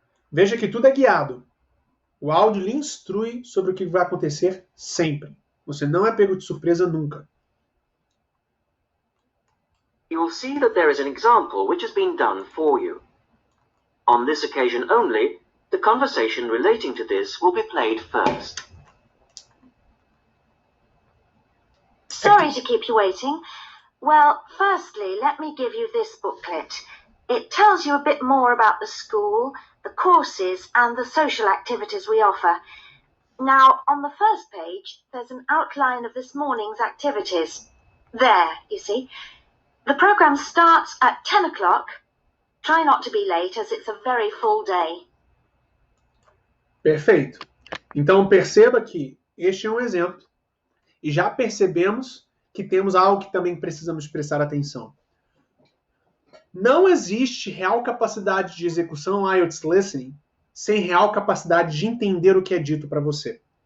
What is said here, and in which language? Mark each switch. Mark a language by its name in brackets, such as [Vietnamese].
[Portuguese] Veja que tudo é guiado. O áudio lhe instrui sobre o que vai acontecer sempre. Você não é pego de surpresa nunca. [English] You will see that there is an example which has been done for you. On this occasion only, the conversation relating to this will be played first. Sorry to keep you waiting. Well, firstly, let me give you this booklet. It tells you a bit more about the school, the courses, and the social activities we offer. Now, on the first page, there's an outline of this morning's activities. There, you see. The program starts at 10 o'clock. Try not to be late, as it's a very full day. [Portuguese] Perfeito. Então, perceba que este é um exemplo. E já percebemos que temos algo que também precisamos prestar atenção. Não existe real capacidade de execução IELTS Listening sem real capacidade de entender o que é dito para você.